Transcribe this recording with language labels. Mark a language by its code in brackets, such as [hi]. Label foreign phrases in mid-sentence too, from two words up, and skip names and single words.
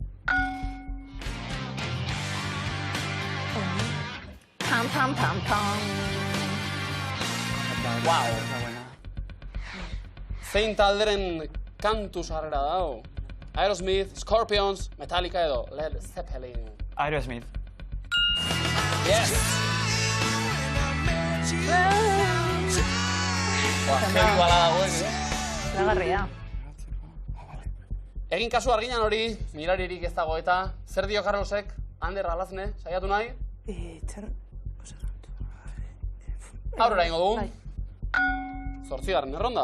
[eu] Pam, pam, pam, pam. Wow. Zein talderen kantu sarrera dago? Aerosmith, Scorpions, Metallica edo Led Zeppelin. Aerosmith. Yes! Heavy balada hauek, Zoragarria. Egin kasu arginan hori, miraririk ez dago eta, zer dio Carlosek, Ander Alazne, saiatu nahi? Aurrera ingo du. 8. erronda.